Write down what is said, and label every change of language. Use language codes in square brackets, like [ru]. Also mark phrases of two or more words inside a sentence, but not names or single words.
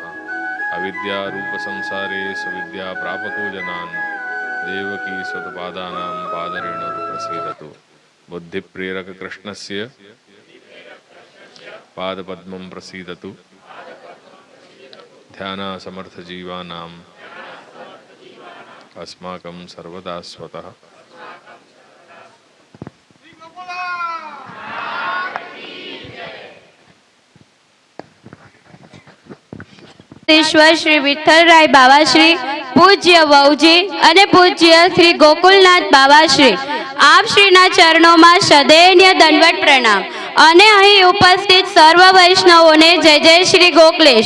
[sa] अविद्यारूपसंसारे सुविद्याप्रापको जनान् देवकी स्वतपादानां पादरेणुर्प्रसीदतु। बुद्धिप्रेरककृष्णस्य पादपद्मं प्रसीदतु। ध्यानासमर्थजीवानाम् अस्माकं सर्वदा स्वतः। [gu] શ્રી વિઠ્ઠલરાય બાવાશ્રી, પૂજ્ય વહુજી અને પૂજ્ય શ્રી ગોકુલનાથ બાવાશ્રી, આપ શ્રીના ચરણોમાં સદૈન્ય દંડવત પ્રણામ અને અહીં ઉપસ્થિત સર્વ વૈષ્ણવોને જય જય શ્રી ગોકલેશ।